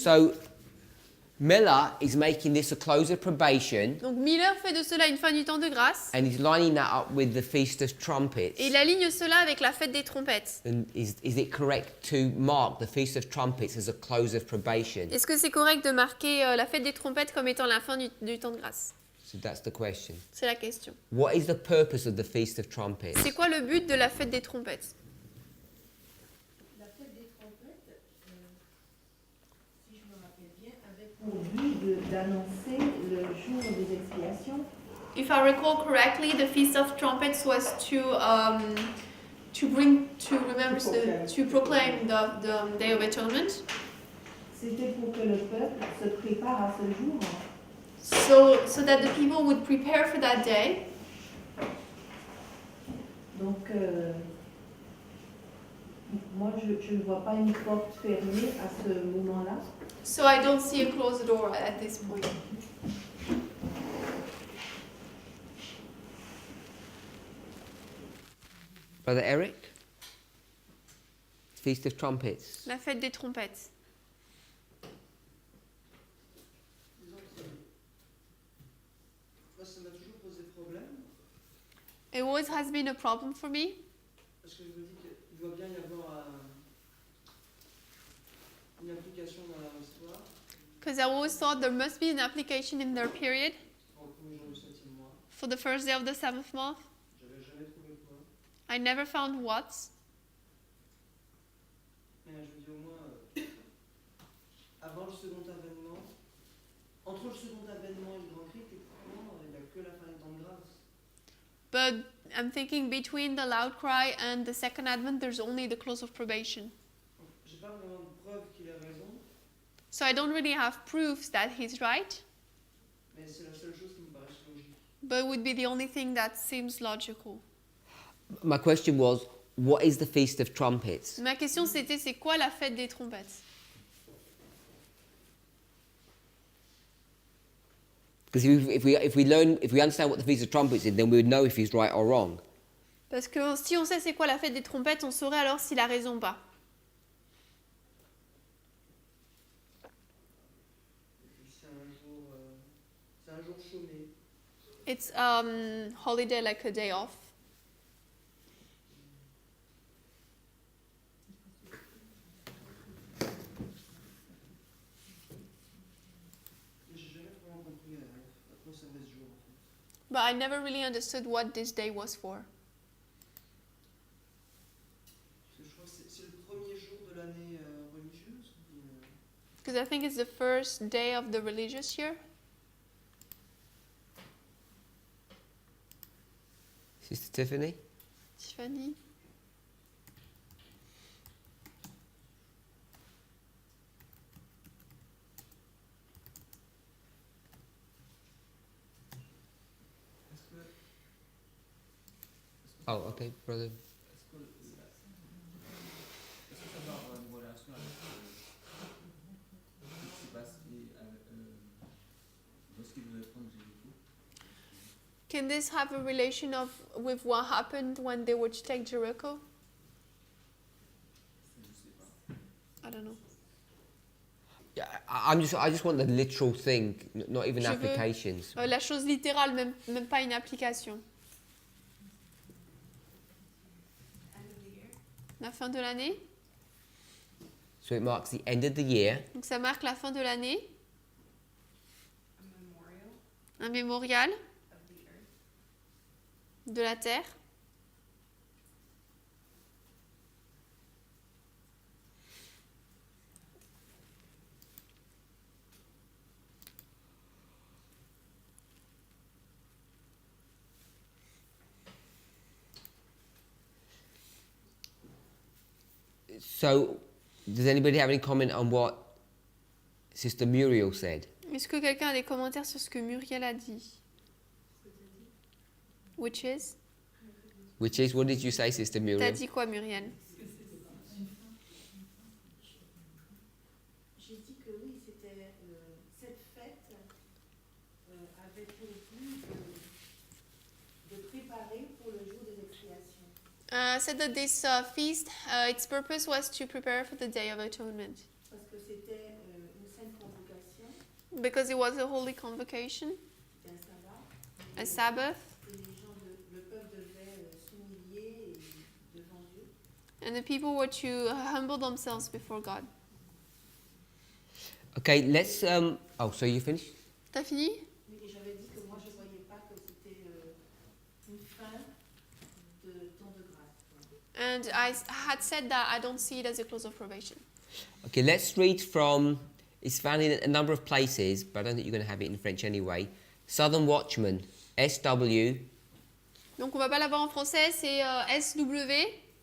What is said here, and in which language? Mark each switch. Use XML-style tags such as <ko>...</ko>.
<en>So Miller is making this a close of probation</en> <fr>Donc Miller fait de cela une fin du temps de grâce</fr> <en>and he's lining that up with the Feast of Trumpets.</en> <fr>et il aligne cela avec la fête des trompettes.</fr> <en>And is it correct to mark the Feast of Trumpets as a close of probation?</en> <fr>Est-ce que c'est correct de marquer la fête des trompettes comme étant la fin du temps de grâce?</fr> <en>So that's the question.</en> <fr>C'est la question.</fr> <en>What is the purpose of the Feast of Trumpets?</en> <fr>C'est quoi le but de la fête des trompettes? La fête des trompettes, si je me rappelle bien, avait pour but d'annoncer le jour des expiations.</fr> <en>If I recall correctly, the Feast of Trumpets was to proclaim the Day of Atonement.</en> <fr>C'était pour que le peuple se prépare à ce jour.</fr> <en>So that the people would prepare for that day.</en> <fr>Donc, moi, je ne vois pas une porte fermée à ce moment-là.</fr> <en>So I don't see a closed door at this point. Brother Eric? Feast of Trumpets.</en> <fr>La fête des trompettes. Ça m'a toujours posé problème.</fr> <en>It always has been a problem for me.</en> <fr>Parce que je me dis qu'il doit bien y avoir une application dans leur histoire.</fr> <en>Because I always thought there must be an application in their period</en> <fr>Au premier jour du 7e mois.</fr> <en>for the first day of the 7th month.</en> <fr>J'avais jamais trouvé quoi.</fr> <en>I never found what.</en> <fr>Mais je me dis au moins, avant le second avènement, entre le second avènement et le grand cri, techniquement, il n'y a que la fin du temps de grâce.</fr> <en>But I'm thinking between the loud cry and the second advent, there's only the close of probation.</en> <fr>J'ai pas vraiment de preuve qu'il a raison,</fr> <en>So I don't really have proofs that he's right,</en> <fr>mais c'est la seule chose qui me paraît logique.</fr> <en>but it would be the only thing that seems logical. My question was, what is the Feast of Trumpets?</en> <fr>Ma question c'était, c'est quoi la fête des trompettes?</fr> <en>Because if we understand what the Feast of Trumpets is, then we would know if he's right or wrong.</en> <fr>Parce que si on sait c'est quoi la fête des trompettes, on saurait alors s'il a raison ou pas. Et puis c'est un jour chômé.</fr> <en>It's holiday like a day off.</en> <fr>servait ce jour en fait.</fr> <en>But I never really understood what this day was for.</en> <fr>Parce que je crois que c'est le premier jour de l'année religieuse.</fr> <en>Because I think it's the first day of the religious year. Sister Tiffany? Tiffany? Oh, okay, brother.</en> <fr>Est-ce que ça doit avoir une relation avec ce qui s'est passé lorsqu'ils voulaient prendre Jéricho?</fr> <en>Can this have a relation with what happened when they would take Jericho?</en> <fr>Je sais pas.</fr> <en>I don't know. Yeah, I just want the literal thing, not even</en> <fr>Je veux,</fr> <en>applications.</en> <fr>La chose littérale, même pas une application. La fin de l'année.</fr> <en>So it marks the end of the year.</en> <fr>Donc ça marque la fin de l'année. Un mémorial de la terre.</fr> <en>So, does anybody have any comment on what Sister Muriel said?</en> <fr>Est-ce que quelqu'un a des commentaires sur ce que Muriel a dit?</fr> <en>Which is? Which is, what did you say, Sister</en> <fr>T'as Muriel? dit quoi, Muriel? J'ai dit que oui, c'était cette fête avait pour but de préparer pour le jour de l'expiation.</fr> <en>Said that this feast, its purpose was to prepare for the Day of Atonement.</en> <fr>Parce que c'était une sainte convocation,</fr> <en>Because it was a holy convocation,</en> <fr>c'était un sabbat.</fr> <en>a Sabbath,</en> <fr>Et les gens, le peuple devait s'humilier devant Dieu.</fr> <en>and the people were to humble themselves before God. Okay, let's, oh, so you finished?</en> <fr>T'as fini? Mais j'avais dit que moi je ne voyais pas que c'était une fin de temps de grâce.</fr> <en>And I had said that I don't see it as a close of probation. Okay, let's read from, it's found in a number of places, but I don't think you're going to have it in French anyway. Southern Watchman, SW,</en> <fr>Donc on va pas l'avoir en français, c'est SW,</fr>